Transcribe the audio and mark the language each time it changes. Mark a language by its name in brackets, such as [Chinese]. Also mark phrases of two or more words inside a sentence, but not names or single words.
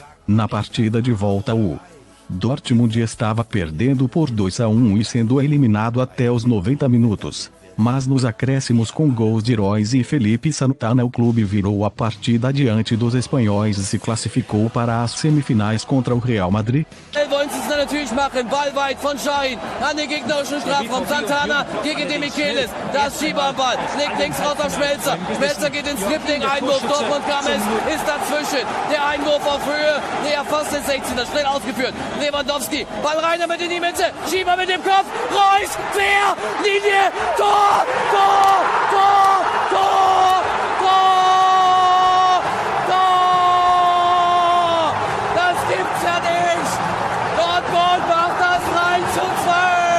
[Portuguese] Na partida de volta, o Dortmund estava perdendo por 2-1 e sendo eliminado até os 90 minutos. Mas nos acréscimos, com gols de Royce e Felipe Santana, o clube virou a partida diante dos espanhóis e se classificou para as semifinais contra o Real Madrid. [German] Wollen sie es natürlich machen, Ball weit von Schein an den gegnerischen Strafraum, Santana gegen den Michelis, da ist Schieber am Ball, legt links raus auf Schmelzer, Schmelzer geht ins Dribbling, Einwurf, Dortmund Kammes ist dazwischen, der Einwurf auf Höhe, näher fast den 16er, schnell ausgeführt, Lewandowski, Ball rein damit in die Mitte, Schieber mit dem Kopf, Reus, Quer, Linie, Tor, Tor, Tor, Tor, Tor, Tor, das gibt's ja nicht, Dortmund macht das 3-2.